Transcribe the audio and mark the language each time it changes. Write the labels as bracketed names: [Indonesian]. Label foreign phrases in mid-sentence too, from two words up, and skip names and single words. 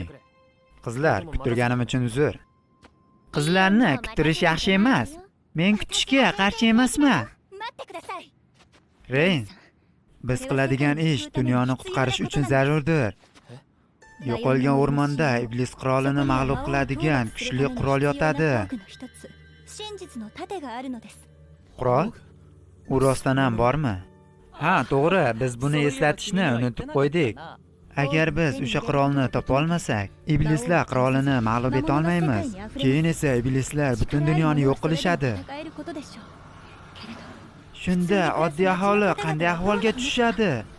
[Uzbek] Qizlar, kutirganim uchun uzr. Qizlarni kutirish yaxshi emas. Men kutishga qarshi emasman. Reyn, biz qiladigan ish dunyoni qutqarish uchun zarurdir. Yo'qolgan o'rmonda iblis qirolini mag'lub qiladigan kuchli qurol yotadi. [Japanese] 真実の盾があるのです。 [Uzbek] Qurol? U rostdan ham bormi? Ha, to'g'ri, biz buni eslatishni unutib qo'ydik. Agar biz o'sha qirolni topa olmasak, iblislar qirolini mag'lub eta olmaymiz. Keyin esa iblislar butun dunyoni yo'q qilishadi. Shunda oddiy aholi qanday ahvolga tushadi?